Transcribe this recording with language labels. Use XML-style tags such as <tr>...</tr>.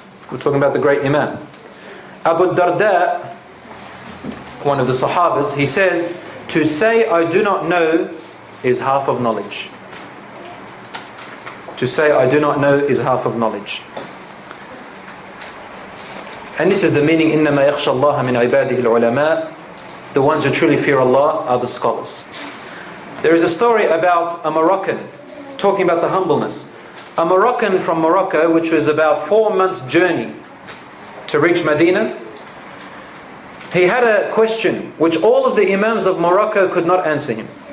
<en>We're talking about the great Imam. Abu Darda, one of the Sahabas, he says, to say I do not know is half of knowledge. To say I do not know is half of knowledge. And this is the meaning,</en> <ar>إِنَّمَا يَخْشَى اللَّهَ مِنْ عِبَادِهِ الْعُلَمَاءِ.</ar> <en>The ones who truly fear Allah are the scholars. There is a story about a Moroccan, talking about the humbleness. A Moroccan from Morocco, which was about 4 months' journey to reach Medina. He had a question which all of the Imams of Morocco could not answer him.</en>